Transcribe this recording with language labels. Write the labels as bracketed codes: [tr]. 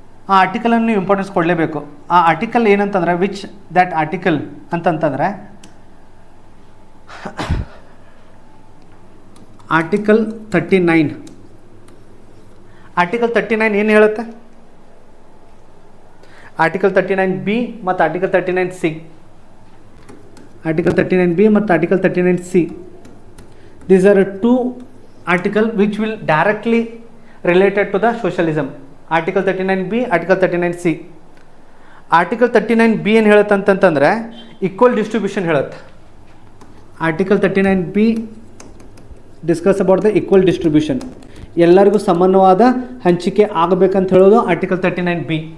[kn] ಆ ಆರ್ಟಿಕಲನ್ನು ನೀವು ಇಂಪಾರ್ಟೆನ್ಸ್ ಕೊಡಲೇಬೇಕು. ಆ ಆರ್ಟಿಕಲ್ ಏನಂತಂದರೆ [en] which that article [kn] ಅಂತಂತಂದರೆ ಆರ್ಟಿಕಲ್ 39. ಆರ್ಟಿಕಲ್ 39 ಏನು ಹೇಳುತ್ತೆ? ಆರ್ಟಿಕಲ್ 39B ಮತ್ತು ಆರ್ಟಿಕಲ್ 39C. ಆರ್ಟಿಕಲ್ 39B ಮತ್ತು article 39C. [en] These are two articles which will directly related to the socialism. Article 39B, Article 39C. [kn] Article 39B ಏನು ಹೇಳುತ್ತೆ ಅಂತಂತಂದರೆ equal distribution ಹೇಳುತ್ತೆ. [en] Article 39B discuss about the equal distribution. [kn] ಎಲ್ಲರಿಗೂ ಸಮಾನವಾದ ಹಂಚಿಕೆ ಆಗಬೇಕಂತ ಹೇಳೋದು ಆರ್ಟಿಕಲ್ 39B.